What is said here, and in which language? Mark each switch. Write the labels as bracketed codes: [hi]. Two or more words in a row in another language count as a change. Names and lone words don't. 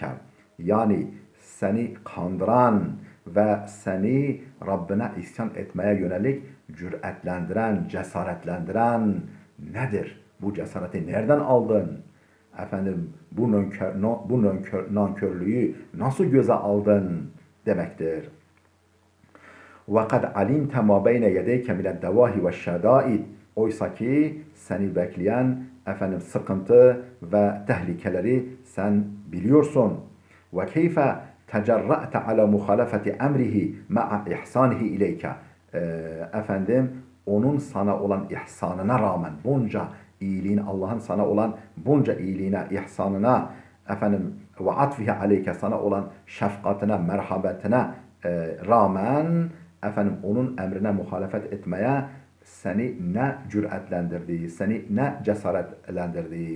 [tr] Yani seni kandıran ve seni Rabbine isyan etmeye yönelik cüretlendiren, cesaretlendiren nedir? Bu cesareti nereden aldın? Efendim bu nankörlüğü nasıl göze aldın demektir. [ar] وَقَدْ عَلِمْتَ مَا بَيْنَ يَدَيْكَ مِنَ الدَّوَاهِ وَالشَّدَائِدِ. [tr] Oysa ki seni bekleyen efendim sıkıntı ve tehlikeleri sen biliyorsun. [ar] وَكَيْفَ تَجَرَّأْتَ عَلَى مُخَالَفَةِ اَمْرِهِ مَعَ اِحْسَانِهِ اِلَيْكَ. [tr] Efendim onun sana olan ihsanına rağmen, bunca iyiliğin, Allah'ın sana olan bunca iyiliğine, ihsanına, efendim [ar] وعطفه عليك, [tr] sana olan şefkatine, merhametine rağmen efendim onun emrine muhalefet etmeye seni ne cüretlendirdi, seni ne cesaretlendirdi?